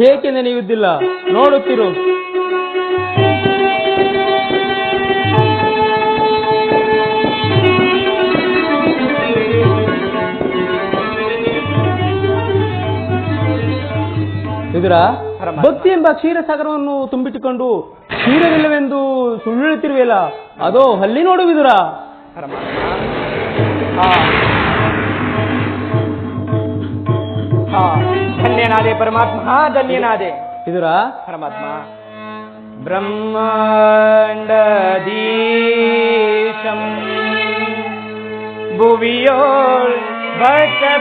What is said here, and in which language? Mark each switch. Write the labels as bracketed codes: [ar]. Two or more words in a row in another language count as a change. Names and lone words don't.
[kn] ಏಕೆ ನೆನೆಯುವುದಿಲ್ಲ? ನೋಡುತ್ತಿರು. ವಿದುರ ಪರಮಾತ್ಮ. ಭಕ್ತಿ ಎಂಬ ಕ್ಷೀರಸಾಗರವನ್ನು ತುಂಬಿಟ್ಟುಕೊಂಡು ಕ್ಷೀರವಿಲ್ಲವೆಂದು ಸುಳ್ಳು ಹೇಳುತ್ತಿರುವೆಯಲ್ಲ, ಅದೋ ಅಲ್ಲಿ ನೋಡು ವಿದುರ. ಪರಮಾತ್ಮ, ಹಾ ಹಾ, ಧನ್ಯನಾದೆ ಪರಮಾತ್ಮ, ಧನ್ಯನಾದೆ. ವಿದುರ ಪರಮಾತ್ಮ, ಬ್ರಹ್ಮಾಂಡದೀಶಂ ಭುವಿಯೋಳ್ ಭಕ್ತ